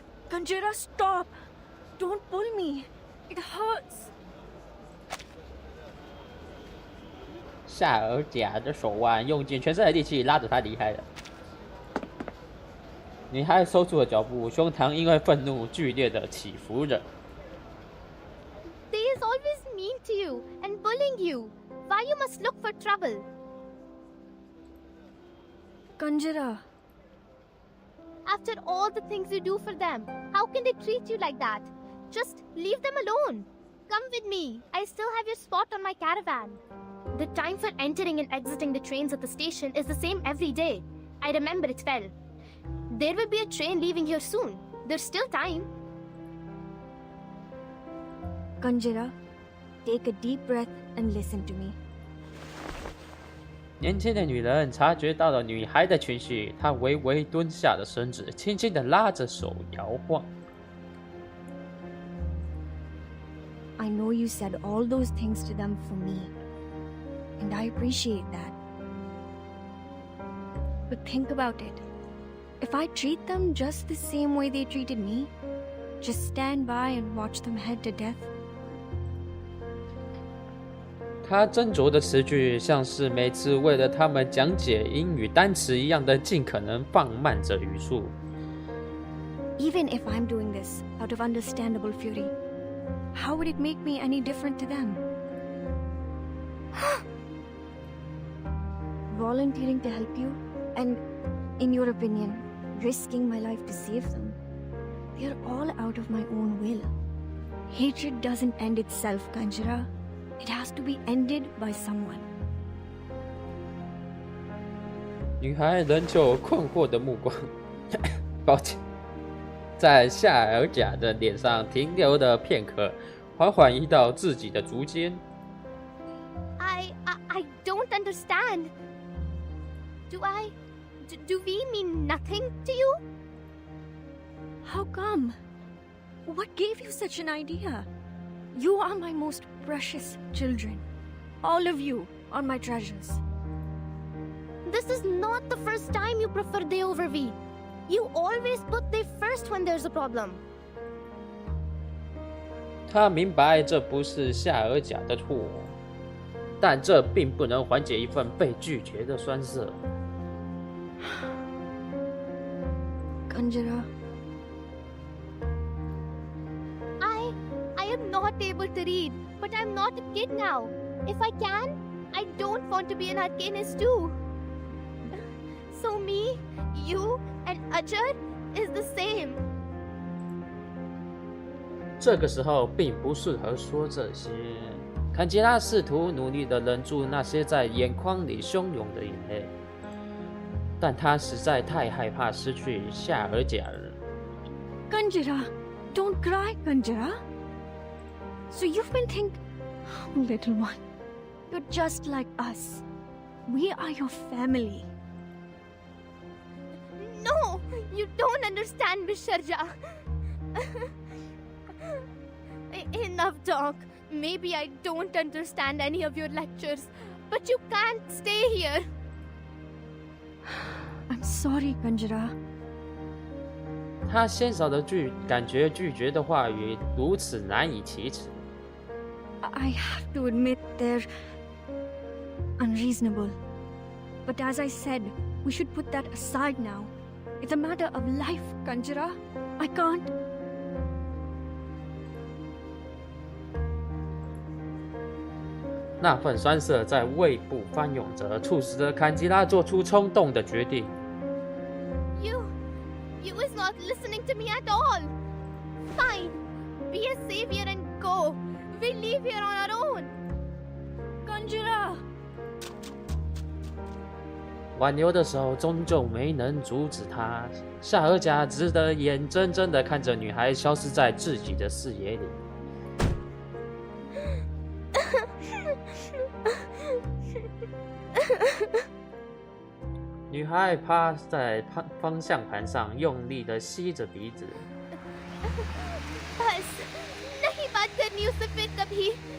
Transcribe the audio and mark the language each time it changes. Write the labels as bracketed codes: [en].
[en] Kanjara, stop! Don't pull me. It hurts. [zh] 夏尔甲的手腕用尽全身的力气拉着他离开了。女孩收住了脚步，胸膛因为愤怒剧烈的起伏着。 [en] They is always mean to you and bullying you. Why you must look for trouble? Kanjara. After all the things you do for them, how can they treat you like that? Just leave them alone. Come with me. I still have your spot on my caravan. The time for entering and exiting the trains at the station is the same every day. I remember it well. There will be a train leaving here soon. There's still time. Kanjara, take a deep breath and listen to me. [zh] 年轻的女人察觉到了女孩的情绪，她微微蹲下了身子，轻轻地拉着手摇晃。 [en] I know you said all those things to them for me, and I appreciate that. But think about it. If I treat them just the same way they treated me, just stand by and watch them head to death. [zh] 他斟酌的词句像是每次为了他们讲解英语单词一样的尽可能放慢着语速。 [en] Even if I'm doing this out of understandable fury, how would it make me any different to them? Volunteering to help you, and, in your opinion, risking my life to save them, they're all out of my own will. Hatred doesn't end itself, Kanjara. It has to be ended by someone. [zh] 女孩仍旧困惑的目光，抱歉，在夏尔贾的脸上停留了片刻，缓缓移到自己的足尖。 [en] I don't understand. Do we mean nothing to you? How come? What gave you such an idea? You are my most precious children. All of you are my treasures. This is not the first time you prefer they over we. You always put they first when there's a problem. [zh] 他明白这不是夏尔贾的错，但这并不能缓解一份被拒绝的酸涩。 [en] Kanjara. I am not able to read, but I'm not a kid now. If I can, I don't want to be an arcanist too. So me, you, and Ajay is the same. [zh] 这个时候并不适合说这些。坎吉拉试图努力地忍住那些在眼眶里汹涌的眼泪，但他实在太害怕失去夏尔贾了。 [en] Kanjara, don't cry, Kanjara. So you've been thinking, oh, little one, you're just like us. We are your family. No, you don't understand, Miss Sharja. Enough talk. Maybe I don't understand any of your lectures, but you can't stay here. I'm sorry, Kanjara. [zh] 他鲜少的感觉拒绝的话语如此难以启齿。 [en] I have to admit they're unreasonable. But as I said, we should put that aside now. It's a matter of life, Kanjara. I can't. [zh] 那份酸涩在胃部翻涌着，促使着坎吉拉做出冲动的决定。 [en] You is not listening to me at all. Fine, be a savior and go. We leave here on our own. Kanjara. [zh] 挽留的手终究没能阻止他，夏尔贾只得眼睁睁地看着女孩消失在自己的视野里。女孩趴在方向盘上，用力地吸着鼻子。 [hi] बस नहीं बात करनी उससे फिर कभी।